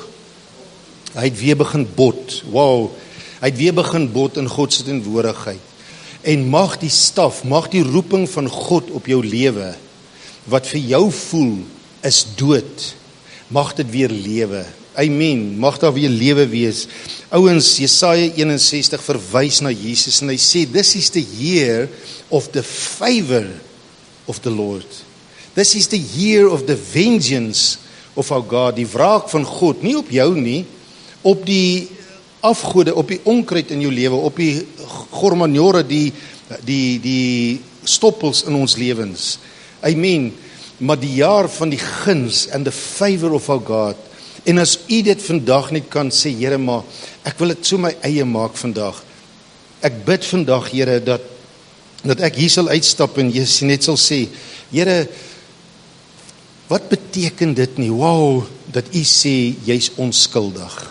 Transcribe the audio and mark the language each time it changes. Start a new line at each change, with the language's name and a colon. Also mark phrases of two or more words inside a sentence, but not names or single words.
Afrikaans: Hy het weer begin bot, wow, hy het weer begin bot in God se teenwoordigheid, en mag die staf, mag die roeping van God op jou lewe, wat vir jou voel, is dood, mag dit weer lewe, amen, mag daar weer lewe wees. Ouens, Jesaja 61 verwys na Jesus, en hy sê,
English: this is the year of the favor of the Lord. This is the year of the vengeance of our God,
Afrikaans: die wraak van God, nie op jou nie, op die afgode, op die onkruid in jou lewe, op die gormanjore, die stoppels in ons lewens. Amen. Maar die jaar van die guns
English: and the favor of our God.
Afrikaans: En as u dit vandag net kan sê, Here, maar ek wil dit so my eie maak vandag. Ek bid vandag, Here, dat ek hier sal uitstap en jy net sal sê, Here, wat beteken dit nie? Wow, dat u sê jy's onskuldig.